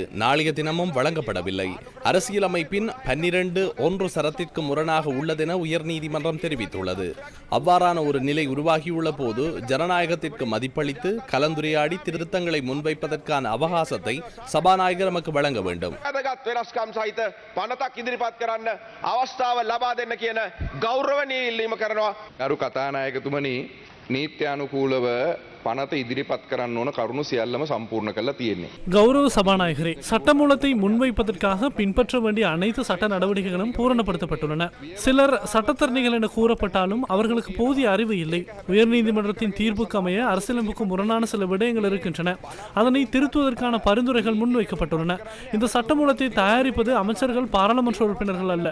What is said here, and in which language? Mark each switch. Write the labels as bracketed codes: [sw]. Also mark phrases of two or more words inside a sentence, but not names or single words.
[ta] நாளைய தினமும் வழங்கப்படவில்லை. அரசியலமைப்பின் 12(1) சரத்திற்கு முரணாக உள்ளதென உயர்நீதிமன்றம் தெரிவித்துள்ளது. அவ்வாறான ஒரு நிலை உருவாகியுள்ள போது ஜனநாயகத்திற்கு மதிப்பளித்து கலந்துரையாடி திருத்தங்களை முன்வைப்பதற்கான அவகாசத்தை சபாநாயகர் நமக்கு வழங்க வேண்டும். [si] නීත්‍යානුකූලව පනත ඉදිරිපත් කරන්න ඕන කරුණු සියල්ලම සම්පූර්ණ කරලා තියෙන්නේ. [ta] கௌரவ சபாநாயகரே, சட்டமூலத்தை முன்வைப்பதற்காக பின்பற்ற வேண்டிய அனைத்து சட்ட நடவடிக்கைகளும் பூரணப்படுத்தப்பட்டுள்ளன. சிலர் சட்டத்தரணிகள் என கூறப்பட்டாலும் அவர்களுக்கு போதிய அறிவு இல்லை. உயர்நீதிமன்றத்தின் தீர்ப்புக்கு அமைய அரசியலமைப்புக்கு முரணான சில விடயங்கள் இருக்கின்றன. அதனை திருத்துவதற்கான பரிந்துரைகள் முன்வைக்கப்பட்டுள்ளன. இந்த சட்டமூலத்தை தயாரிப்பது அமைச்சர்கள், பாராளுமன்ற உறுப்பினர்கள் அல்ல.